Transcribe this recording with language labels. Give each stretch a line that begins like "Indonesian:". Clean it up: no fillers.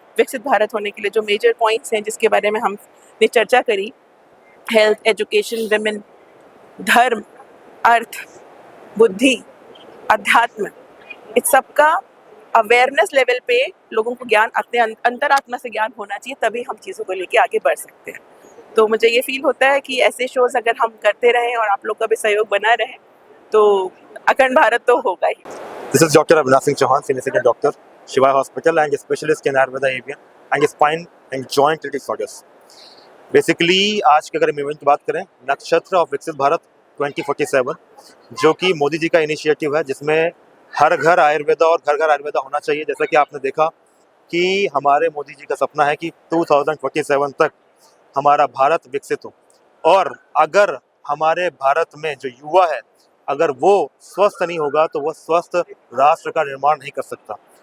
Hindi: विकसित भारत होने के लिए जो मेजर पॉइंट्स हैं जिसके बारे में हमने चर्चा करी, हेल्थ, एजुकेशन, विमेन, धर्म, अर्थ, बुद्धि, अध्यात्म, इस सब का अवेयरनेस लेवल पे लोगों को ज्ञान, अपने अंतरात्मा से ज्ञान होना चाहिए, तभी हम चीज़ों को लेके आगे बढ़ सकते हैं। तो मुझे ये फील होता है कि ऐसे शोज़ अगर हम करते रहें और आप लोग का भी सहयोग बना रहे तो अखंड भारत तो होगा ही।
English: This is Dr. Avinash Singh Chauhan, Senior Resident Doctor, Shiva Hospital, and a specialist in Ayurveda Avian and spine and joint disorders.
Hindi: Basically आज के अगर हम इवेंट की बात करें, नक्षत्र ऑफ विकसित भारत 2047, जो कि मोदी जी का इनिशिएटिव है, जिसमें हर घर आयुर्वेदा और घर घर आयुर्वेदा होना चाहिए। जैसा कि आपने देखा कि हमारे मोदी जी का सपना है कि 2047 तक हमारा भारत विकसित हो, और अगर हमारे भारत में जो युवा है, अगर वो स्वस्थ नहीं होगा तो वो स्वस्थ राष्ट्र का निर्माण नहीं कर सकता।